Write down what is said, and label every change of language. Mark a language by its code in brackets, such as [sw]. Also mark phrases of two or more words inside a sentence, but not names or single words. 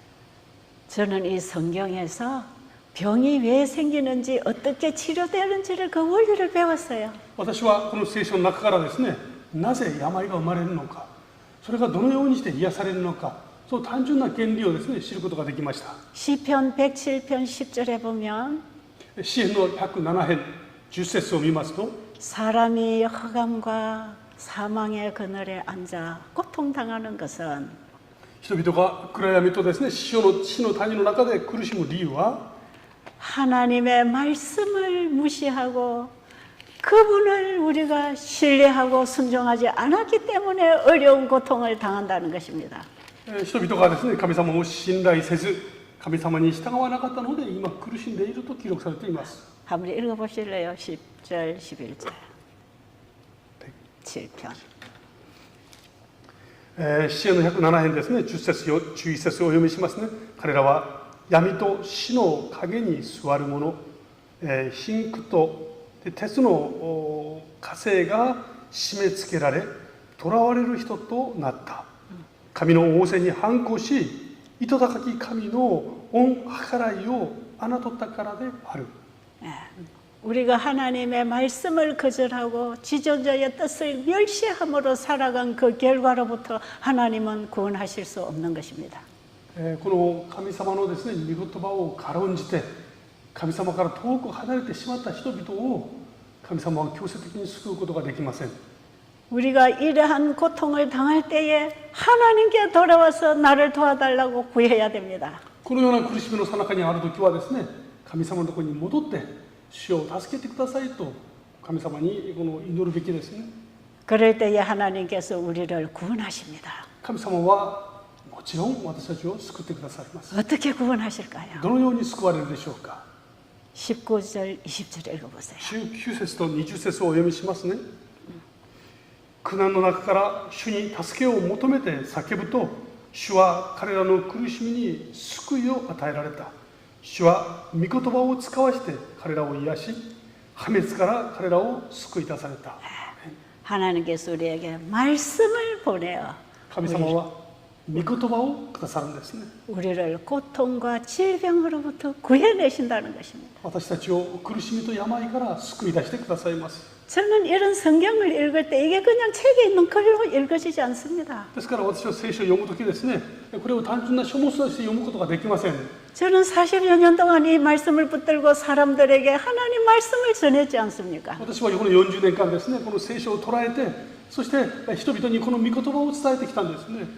[ko] 저는 이 성경에서 병이 왜 생기는지 어떻게 치료되는지를 그 원리를 배웠어요. [ja] 私はこの聖書の中からですね、なぜ病が生まれるのか、それがどのようにして癒されるのか、その単純な原理をですね、知ることができました。 [ko] 시편 107편 10절에 보면 [ja] 詩編の107編10節を見ますと、 [ko] 사람이 흑암과 사망의 그늘에 앉아 고통당하는 것은 [ja] 人々が暗闇とですね、死の谷の中で苦しむ理由は、 [ko] 하나님의 말씀을 무시하고 그분을 우리가 신뢰하고 순종하지 않았기 때문에 어려운 고통을 당한다는 것입니다. [ja] 人々がですね、神様を信頼せず、神様に従わなかったので今苦しんでいると記録されています。 [ko] 한번 읽어보실래요? 10절, 11절, 7편. [ja] 詩篇の107編ですね、10節11節をお読みしますね。彼らは闇と死の影に座る者、貧苦と鉄の枷が締め付けられ囚われる人となった。神の仰せに反抗し、糸高き神の恩計らいを侮ったからである。 [ko] 우리가 하나님의 말씀을 거절하고 지존자의 뜻을 멸시함으로 살아간 그 결과로부터 하나님은 구원하실 수 없는 것입니다. [ja] この神様のですね、御言葉を軽んじて神様から遠く離れてしまった人々を神様は強制的に救うことができません。 [ko] 우리가 이러한 고통을 당할 때에 하나님께 돌아와서 나를 도와달라고 구해야 됩니다. [ja] このような苦しみの最中にある時はですね、神様のところに戻って主を助けてくださいと神様にこの祈るべきですね。 [ko] 그럴 때에 하나님께서 우리를 구원하십니다. [ja] 神様はもちろん私たちを救ってくださいます。 [ko] 어떻게 구원하실까요? [ja] どのように救われるでしょうか。 [ko] 19절, 20절 읽어보세요. [ja] 19 節と20節をお読みしますね。苦難の中から主に助けを求めて叫ぶと、主は彼らの苦しみに救いを与えられた。主は御言葉を使わして彼らを癒し、破滅から彼らを救い出された。 [ko] 하나님께서 우리에게 말씀을 보내어 [ja] 神様は御言葉をくださるんですね。 [ko] 우리를 고통과 질병으로부터 구해내신다는 것입니다. [ja] 私たちを苦しみと病から救い出してくださいます。 [ko] 저는 이런 성경을 읽을 때 이게 그냥 책에 있는 글로 읽어지지 않습니다. [ja] ですから私は聖書を読むときですね、これを単純な書物として読むことができません。 [ko] 저는 40여 년 동안 이 말씀을 붙들고 사람들에게 하나님 말씀을 전했지 않습니까? [ja] 私はこの40年間ですね、この聖書を捉えて、そして人々にこの御言葉を伝えてきたんですね。